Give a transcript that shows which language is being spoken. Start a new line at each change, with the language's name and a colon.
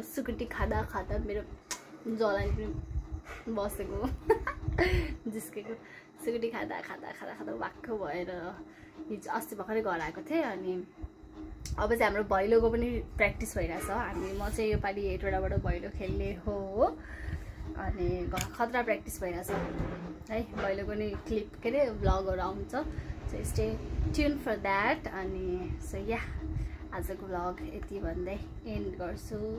Nepali: सुकुटी खाँदा खाँदा मेरो जलानी पनि बसेको जिस्केको। सुकुटी खाँदा खाँदा खाँदा खाँदा वाक्क भएर हिजो अस्ति भर्खरै घर आएको थिएँ। अनि अब चाहिँ हाम्रो भैलोको पनि प्र्याक्टिस भइरहेछ। म चाहिँ योपालि हेटवटाबाट भैलो खेल्ने हो। अनि खतरा प्र्याक्टिस भइरहेछ है। भैलोको नि क्लिप के अरे भ्लगहरू आउँछ।
English: So stay tuned for that.
Nepali: अनि सो या आजको भ्लग यति भन्दै एन्ड गर्छु।